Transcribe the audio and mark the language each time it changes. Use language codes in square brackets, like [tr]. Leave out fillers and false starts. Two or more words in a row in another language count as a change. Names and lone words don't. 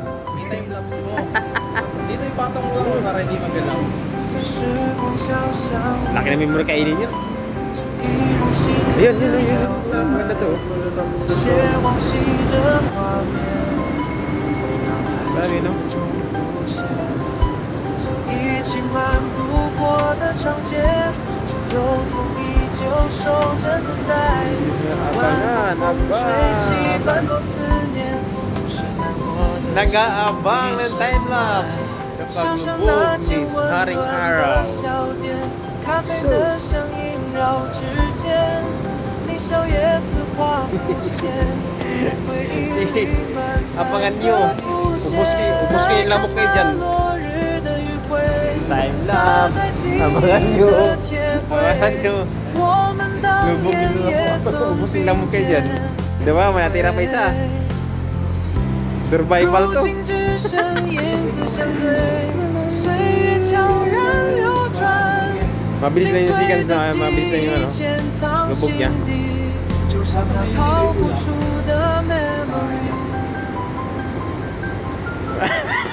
[en] Time lapse [tl] mo. Dito ipatong mo lang para hindi magalaw. Laki na memory kainin yun. Ayun, yun, yun, yun. Sarap maganda to. Dami, no? [zh] 一起漫步过的长街，只有痛依旧守着等待。晚风吹起斑驳思念，不是在我的 [tl] Nag-aabang ng time-lapse sa paglubog ni Haring Araw. [zh] 小店，咖啡的香萦绕指尖，你笑靥似花浮现，在回忆里慢慢 [tl] Abangan nyo. [zh] 地浮 [tl] Ubus [zh] 现。 [tl] kayo yung lamok kayo dyan. [zh] 落日的余晖， [tl] Time-lapse. Abangan nyo. Abangan nyo. [zh] 我们当 [tl] Lubog [zh] 年 [tl] nyo [zh] 也 [tl] na po. [zh] 曾 [tl] Ubus [zh] 并 [tl] yung lamok kayo [zh] 肩 [tl] dyan. Diba? May natira pa isa. Survival [zh] 如 [tl] to. [zh] 今只剩影子相对，岁月悄然流转。 [tl] Mabilis na yung seconds na. Mabilis na yung ano. [zh] 藏 [tl] lubog [zh] 心 [tl] niya. [zh] 底，就像那逃不出的 memory。